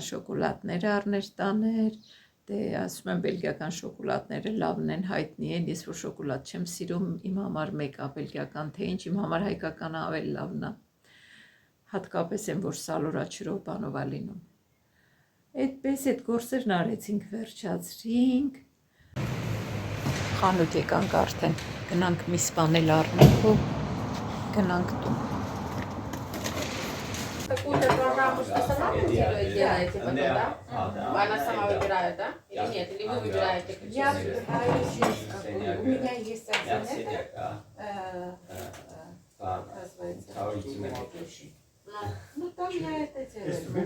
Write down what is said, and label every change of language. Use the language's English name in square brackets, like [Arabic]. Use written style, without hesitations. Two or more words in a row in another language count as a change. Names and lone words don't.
[Armenian] շոկոլադներ առներ տաներ, դե ասում եմ բելգիական շոկոլադները լավն են, հայտնի են, ես որ շոկոլադ չեմ սիրում, իմ համար մեկը բելգիական թե ինչ, իմ համար հայկականը ավելի լավն է, հատկապես են, որ սալորաչրով բանով է լինում։ Այդպես այդ գործերն արեցինք, վերջացրինք, խանութ եկանք արդեն, գնանք մի սպանել առնենք ու գնանք տուն։ [Russian] Какую-то программу, что сама делаете потом, да? Она сама выбирает, да? Или нет? Или вы выбираете? Я выбираю через какую. У меня есть один Ну там я это делаю.